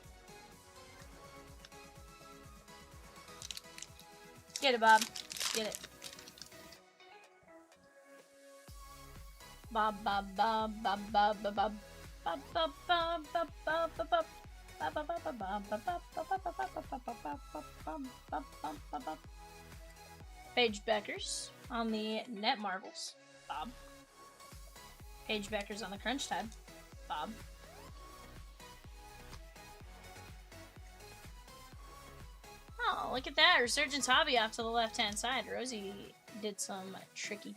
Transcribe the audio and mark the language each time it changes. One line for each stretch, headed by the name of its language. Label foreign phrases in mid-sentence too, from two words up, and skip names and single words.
English: Get it, Bob. Get it. Bob, Bob, Bob, Bob, Bob, Bob, Bob, Bob, Bob, Bob, Bob, Bob, Bob, Bob. Paige Beckers on the Net Marvels. Bob. Paige Beckers on the Crunch Time. Bob. Oh, look at that. Resurgence Hobby off to the left-hand side. Rosie did some tricky.